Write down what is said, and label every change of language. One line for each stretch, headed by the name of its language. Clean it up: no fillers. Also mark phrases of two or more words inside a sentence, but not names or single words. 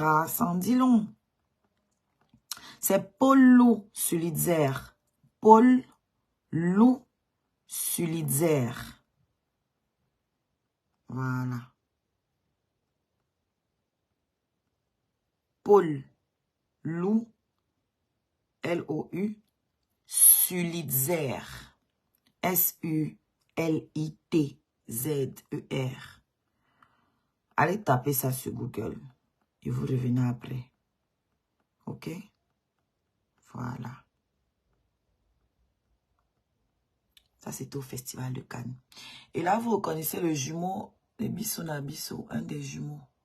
French: Ça en dit long. C'est Paul Lou Sulitzer. Paul Lou Sulitzer. Voilà. Paul Lou, L-O-U, Sulitzer. S-U-L-I-T-Z-E-R. Allez taper ça sur Google. Et vous revenez après. Ok? Voilà. Ça, c'était au Festival de Cannes. Et là, vous reconnaissez le jumeau, le Bissona Bisso, un des jumeaux.